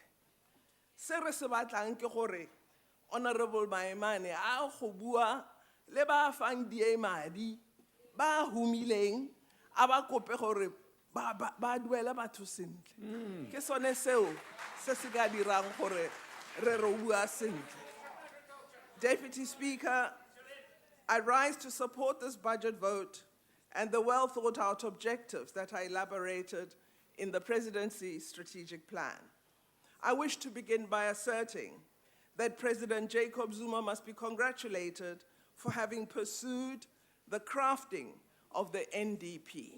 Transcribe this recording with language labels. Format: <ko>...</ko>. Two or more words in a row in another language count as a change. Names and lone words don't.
<tn>Se re se batlang ke gore Honorable Maimane a go bua le ba fang die madi, ba humileng, a ba kope gore ba duela batho sentle. Ke sone seo se se ka dirang gore re bua sentle.</tn> <en>Deputy Speaker, I rise to support this budget vote and the well thought out objectives that are elaborated in the Presidency strategic plan. I wish to begin by asserting that President Jacob Zuma must be congratulated for having pursued the crafting of the NDP.</en>